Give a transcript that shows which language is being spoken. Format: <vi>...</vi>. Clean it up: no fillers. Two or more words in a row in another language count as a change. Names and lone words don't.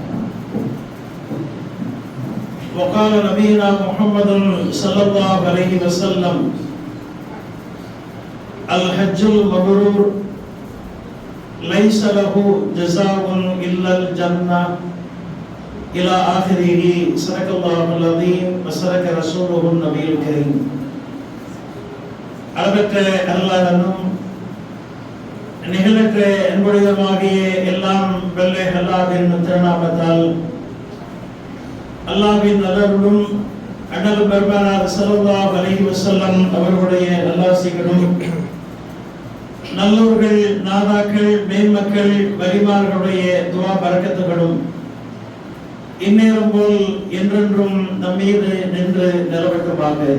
<ar>وقال نبينا محمد صلى الله عليه وسلم: الحج المبرور ليس له جزاء إلا الجنة إلى آخره. صدق الله العظيم وصدق رسوله النبي الكريم.</ar> <ta>அளவற்ற அல்லாஹ்வும் நிகழற்ற அன்புடையமாகிய எல்லாம் வல்ல அல்லாஹ்வின் திருநாமத்தால் அல்லாஹ்வின் நல்லருளும் அண்ணல் பெருமானார்</ta> <ar>صلى الله عليه وسلم</ar> <ta>அவர்களுடைய நல்லாசிகளும் நல்லோர்கள், நாதாக்கள், மேன்மக்கள், வலிமார்களுடைய துவா பரக்கத்துகளும் இந்நேரம் போல் என்றென்றும் நம்மீது நின்று நிலவட்டுமாக.</ta>